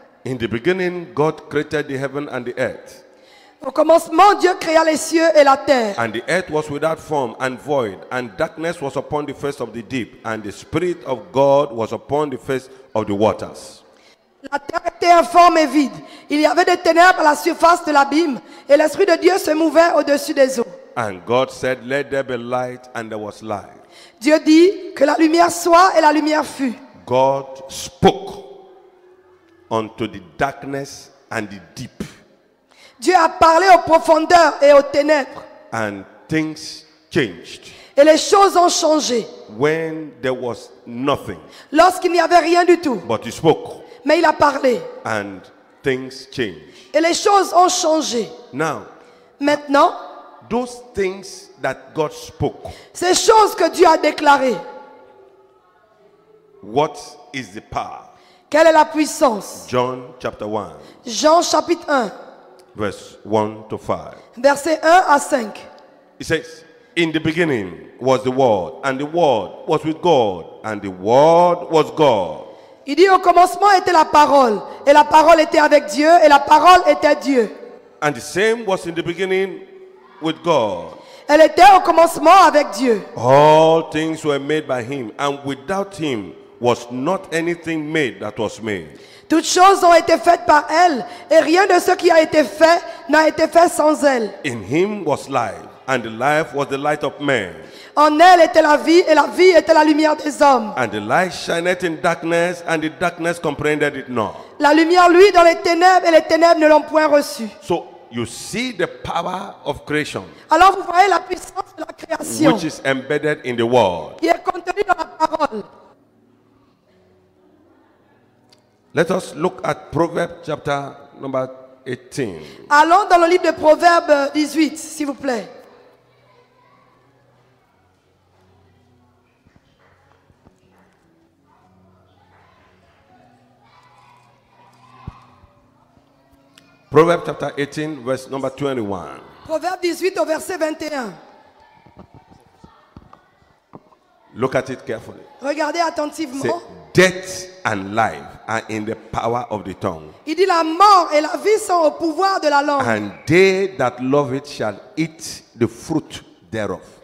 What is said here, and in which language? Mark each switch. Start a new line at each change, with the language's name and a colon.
English: In the beginning, God created the heaven and the earth.
French: Au commencement, Dieu créa les cieux et la terre.
English: And the earth was without form and void, and darkness was upon the face of the deep, and the Spirit of God was upon the face of the waters.
French: La terre était informe et vide. Il y avait des ténèbres à la surface de l'abîme, et l'Esprit de Dieu se mouvait au-dessus des eaux.
English: And God said, "Let there be light," and there was light.
French: Dieu dit que la lumière soit, et la lumière fut.
English: God spoke unto the darkness and the deep,
French: Dieu a parlé aux profondeurs et aux ténèbres,
English: and things changed.
French: et les choses ont changé.
English: When there was nothing,
French: Lorsqu'il n'y avait rien du tout,
English: but He spoke,
French: mais il a parlé,
English: and things changed.
French: et les choses ont changé.
English: Now,
French: Maintenant,
English: those things that God spoke,
French: ces choses que Dieu a déclarées,
English: what is the power?
French: quelle est la puissance?
English: John chapter 1,
French: Jean chapitre 1,
English: verse 1 to 5.
French: versets 1 à 5.
English: It says, "In the beginning was the Word, and the Word was with God, and the Word was God."
French: Il dit au commencement était la parole, et la parole était avec Dieu, et la parole était Dieu.
English: And the same was in the beginning with God.
French: Elle était au commencement avec Dieu.
English: All things were made by Him, and without Him was not anything made that was made.
French: Toutes choses ont été faites par elle, et rien de ce qui a été fait n'a été fait sans elle.
English: In Him was life, and the life was the light of men.
French: En elle était la vie, et la vie était la lumière des hommes.
English: And the light shineth in darkness, and the darkness comprehended it not.
French: La lumière, lui, dans les ténèbres, et les ténèbres ne l'ont point reçue.
English: So you see the power of creation,
French: Alors vous voyez la puissance de la création,
English: which is embedded in the Word.
French: qui est contenue dans la parole.
English: Let us look at Proverbs chapter number 18.
French: Allons dans le livre de Proverbes 18, s'il vous plaît.
English: Proverbs chapter 18, verse number 21.
French: Proverbe 18 au verset 21.
English: Look at it carefully.
French: Regardez
English: Say,
French: attentivement.
English: death and life are in the power of the tongue,
French: Il dit la mort et la vie sont au pouvoir de la langue.
English: and they that love it shall eat the fruit thereof.